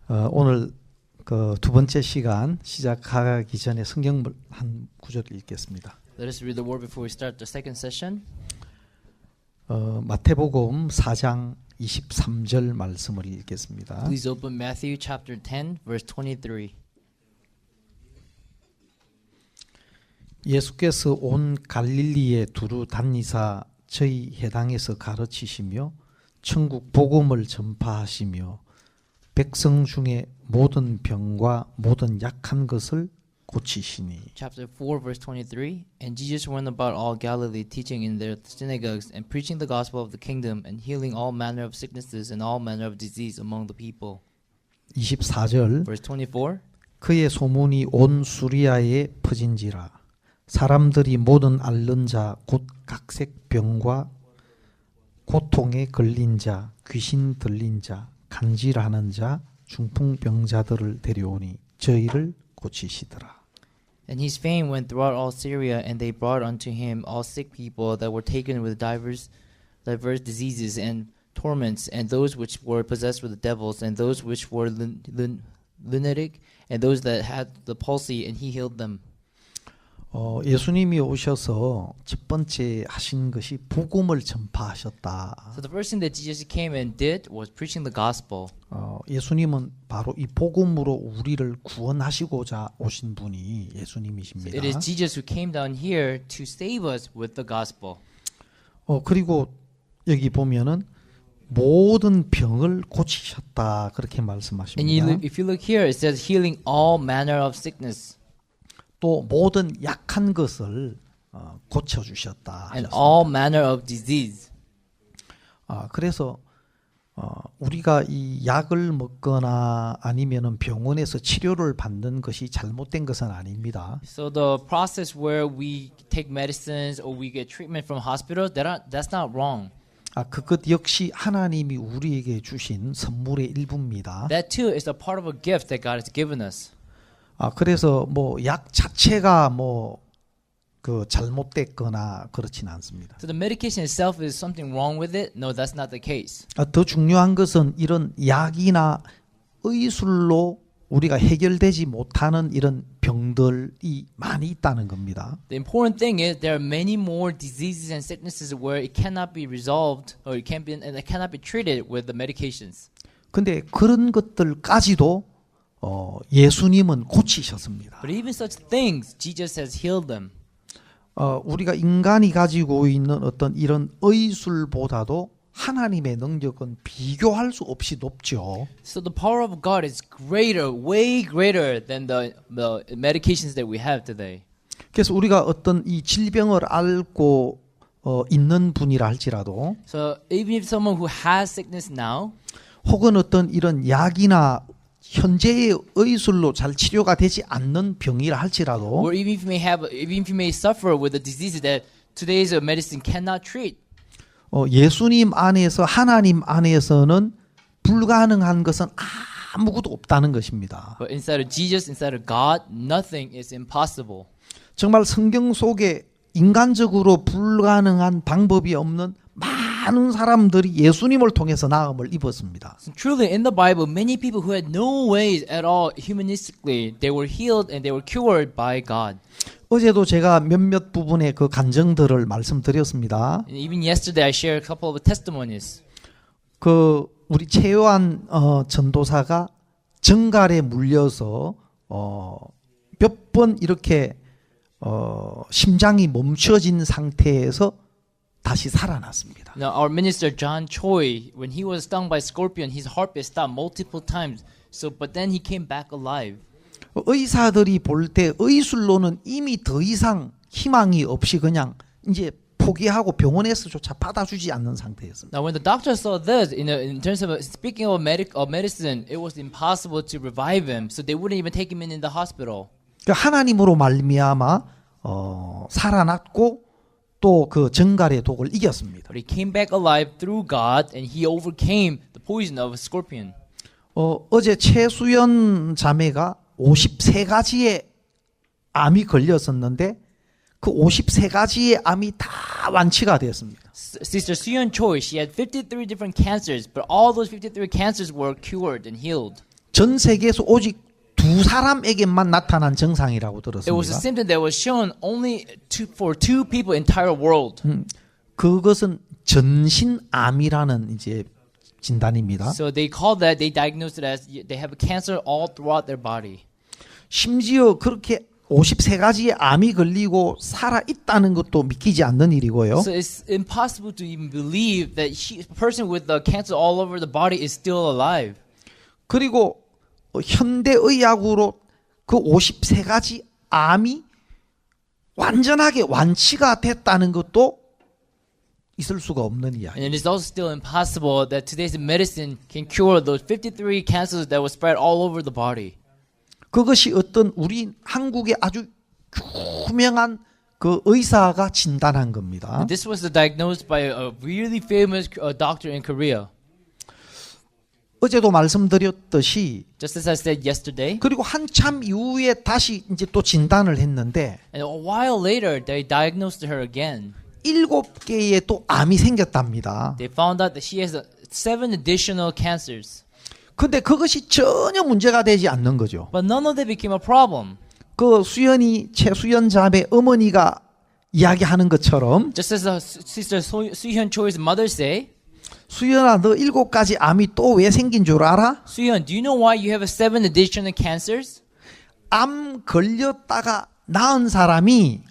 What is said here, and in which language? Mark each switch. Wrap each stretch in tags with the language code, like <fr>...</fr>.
<ko>오늘 그 두 번째 시간 시작하기 전에 성경 한 구절을 읽겠습니다.</ko> <en>Let us read the word before we start the second session.</en> <ko>마태복음 4장 23절 말씀을 읽겠습니다.</ko> <en>Please open Matthew chapter 10, verse 23.</en> <ko>예수께서 온 갈릴리에 두루 다니사 저희 회당에서 가르치시며 천국 복음을 전파하시며 백성 중에 모든 병과 모든 약한 것을 고치시니.</ko> <en>Chapter 4, verse 23. And Jesus went about all Galilee, teaching in their synagogues and preaching the gospel of the kingdom and healing all manner of sicknesses and all manner of disease among the people.</en> <ko>24절.</ko> <en>Verse 24.</en> <ko>그의 소문이 온 수리아에 퍼진지라. 사람들이 모든 앓는 자 곧 각색 병과 고통에 걸린 자, 귀신 들린 자, 간질하는 자, 중풍병자들을 데려오니 저희를 고치시더라.</ko> <en>And his fame went throughout all Syria, and they brought unto him all sick people that were taken with diverse diseases and torments, and those which were possessed with the devils, and those which were lunatic, and those that had the palsy, and he healed them.</en> <ko>예수님이 오셔서 첫 번째 하신 것이 복음을 전파하셨다.</ko> <en>So the first thing that Jesus came and did was preaching the gospel.</en> <ko>예수님은 바로 이 복음으로 우리를 구원하시고자 오신 분이 예수님이십니다.</ko> <en>It is Jesus who came down here to save us with the gospel.</en> <ko>그리고 여기 보면은 모든 병을 고치셨다 그렇게 말씀하십니다.</ko> <en>And if you look here, it says healing all manner of sickness.</en> <ko>또 모든 약한 것을 고쳐주셨다.</ko> <en>And all manner of disease.</en> <ko>그래서 우리가 이 약을 먹거나 아니면은 병원에서 치료를 받는 것이 잘못된 것은 아닙니다.</ko> <en>So the process where we take medicines or we get treatment from hospitals, that's not wrong.</en> <ko>그것 역시 하나님이 우리에게 주신 선물의 일부입니다.</ko> <en>That too is a part of a gift that God has given us.</en> <ko>그래서 뭐 약 자체가 뭐 그 잘못됐거나 그렇진 않습니다.</ko> <en>So the medication itself is something wrong with it? No, that's not the case.</en> <ko>더 중요한 것은 이런 약이나 의술로 우리가 해결되지 못하는 이런 병들이 많이 있다는 겁니다.</ko> <en>The important thing is there are many more diseases and sicknesses where it cannot be resolved or it cannot be treated with the medications.</en> <ko>근데 그런 것들까지도 예수님은 고치셨습니다.</ko> <en>But even such things, Jesus has healed them.</en> <ko>우리가 인간이 가지고 있는 어떤 이런 의술보다도 하나님의 능력은 비교할 수 없이 높죠.</ko> <en>So the power of God is greater, way greater than the medications that we have today.</en> <ko>그래서 우리가 어떤 이 질병을 앓고 있는 분이라 할지라도</ko> <en>So even if someone who has sickness now,</en> <ko>혹은 어떤 이런 약이나 현재의 의술로 잘 치료가 되지 않는 병이라 할지라도</ko> <en>or even if you may suffer with a disease that today's medicine cannot treat,</en> <ko>예수님 안에서 하나님 안에서는 불가능한 것은 아무것도 없다는 것입니다.</ko> <en>but inside of Jesus, inside of God, nothing is impossible.</en> <ko>정말 성경 속에 인간적으로 불가능한 방법이 없는 많은 사람들이 예수님을 통해서 나음을 입었습니다.</ko> <en>So truly, in the Bible, many people who had no ways at all humanistically, they were healed and they were cured by God.</en> <ko>어제도 제가 몇몇 부분의 그 간증들을 말씀드렸습니다.</ko> <en>And even yesterday, I shared a couple of testimonies.</en> <ko>그 우리 최요한 전도사가 정갈에 물려서 몇 번 이렇게 심장이 멈춰진 상태에서 다시 살아났습니다.</ko> <en>Now, our minister John Choi, when he was stung by scorpion, his heartbeat stopped multiple times. But then he came back alive.</en> <ko>의사들이 볼 때 의술로는 이미 더 이상 희망이 없이 그냥 이제 포기하고 병원에서조차 받아주지 않는 상태였습니다.</ko> <en>Now, when the doctor saw this, in terms of speaking of medicine, it was impossible to revive him, so they wouldn't even take him in the hospital.</en> <ko>그러니까 하나님으로 말미암아 살아났고 또 그 정갈의 독을 이겼습니다.</ko> <en>But he came back alive through God, and he overcame the poison of a scorpion.</en> <ko>어제 최수연 자매가 53가지의 암이 걸렸었는데 그 53가지의 암이 다 완치가 되었습니다.</ko> <en>Sister Suyeon Choi, she had 53 different cancers, but all those 53 cancers were cured and healed.</en> <ko>전 세계에서 오직 2사람에게만 나타난 증상이라고</ko> <en>It was a</en> <ko>들었습니다.</ko> <en>symptom that was shown only for 2 people in the entire world.</en> <ko>그것은 전신암이라는 이제 진단입니다.</ko> <en>So they diagnosed it as they have cancer all throughout their body.</en> <ko>심지어 그렇게 53가지의 암이 걸리고 살아 있다는 것도 믿기지 않는 일이고요.</ko> <en>So it's impossible to even believe that a person with the cancer all over the body is still alive.</en> <ko>그리고 현대의학으로 그 53가지 암이 완전하게 완치가 됐다는 것도 있을 수가 없는 이야기.</ko> <en>And it is also still impossible that today's medicine can cure those 53 cancers that were spread all over the body.</en> <ko>그것이 어떤 우리 한국의 아주 유명한 그 의사가 진단한 겁니다.</ko> <en>This was diagnosed by a really famous doctor in Korea.</en> <ko>어제도 말씀드렸듯이</ko> <en>Just as I said yesterday.</en> <ko>그리고 한참 이후에 다시 이제 또 진단을 했는데</ko> <en>And a while later, they diagnosed her again.</en> <ko>7개의 또 암이 생겼답니다.</ko> <en>They found out that she has 7 additional cancers.</en> <ko>근데 그것이 전혀 문제가 되지 않는 거죠.</ko> <en>But none of them became a problem.</en> <ko>그 최수연 자매 어머니가 이야기하는 것처럼</ko> <en>Just as Sister Suyeon Choi's mother say,</en> <ko>수연아 너 7가지 암이 또 왜 생긴 줄 알아?</ko> <en>Suyeon, do you know why you have 7 additional cancers?</en> <ko>암 걸렸다가 나은 사람이</ko>